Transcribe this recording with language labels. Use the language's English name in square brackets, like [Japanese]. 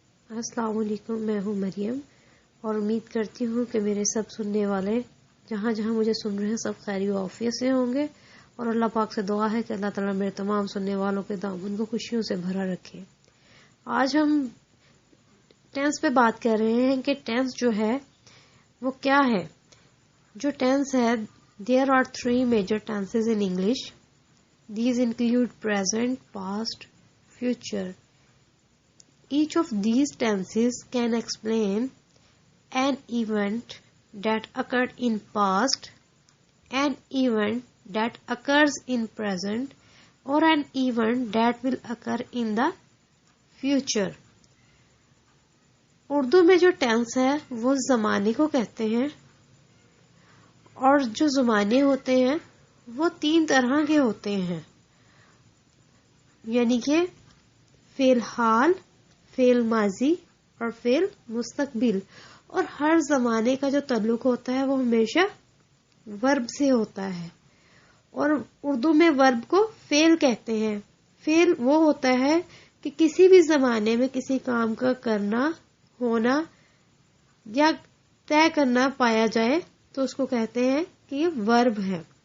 [Urdu] السلام علیکم، میں ہوں مریم اور امید کرتی ہوں کہ میرے سب سننے والے جہاں جہاں مجھے سن رہے ہیں سب خیری و عافیت سے ہوں گے، اور اللہ پاک سے دعا ہے کہ اللہ تعالیٰ میرے تمام سننے والوں کے دامن کو خوشیوں سے بھرا رکھے۔ آج ہم ٹینس پہ بات کر رہے ہیں کہ ٹینس جو ہے وہ کیا ہے۔ جو ٹینس ہے، [English] There are 3 major tenses in English. These include present, past, future. Each of these tenses can explain an event that occurred in past, an event that occurs in present, or an event that will occur in the future. [Urdu] Urdu میں جو tennis ہے وہ زمانے کو کہتے ہیں، اور جو زمانے ہوتے ہیں وہ 3 طرح کے ہوتے ہیں، یعنی کہ فعل حال، فعل ماضی اور فعل مستقبل۔ اور ہر زمانے کا جو تعلق ہوتا ہے وہ ہمیشہ ورب سے ہوتا ہے، اور اردو میں ورب کو فعل کہتے ہیں۔ فعل وہ ہوتا ہے کہ کسی بھی زمانے میں کسی کام کا کرنا، ہونا یا طے کرنا پایا جائے تو اس کو کہتے ہیں کہ یہ ورب ہے،